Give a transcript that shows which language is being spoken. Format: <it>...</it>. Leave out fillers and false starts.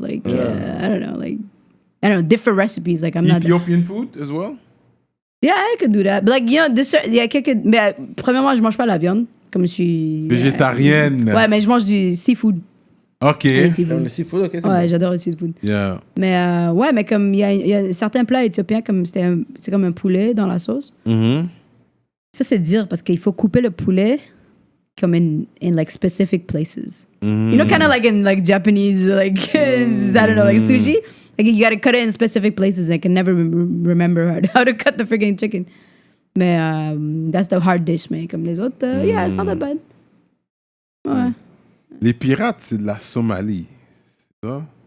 <en>Like, I don't know, different recipes. Like, I'm not. Ethiopian food as well? Yeah, I could do that. But like,</en> <fr>il y a quelques. Mais premièrement, je mange pas la viande. Comme je suis. Végétarienne. Ouais, mais je mange du seafood. Ok. Ouais, seafood. Comme le seafood, ok, c'est Ouais, bon. j'adore le seafood.</fr> <en>Yeah.</en> <fr>Mais ouais, mais comme il y a certains plats éthiopiens, comme c'est comme un poulet dans la sauce. Mhm. Ça, c'est dur parce qu'il faut couper le poulet comme</fr> <en>in like specific places. You know, kind of like in like Japanese, like, I don't know, like sushi. Like you gotta cut it in specific places. I can never remember how to cut the freaking chicken. Mais that's the hard dish,</en> <fr>mais comme les autres,</fr> <en>yeah, it's not that bad.</en> <fr>Ouais. Les pirates, c'est de la Somalie. C'est ça?</fr>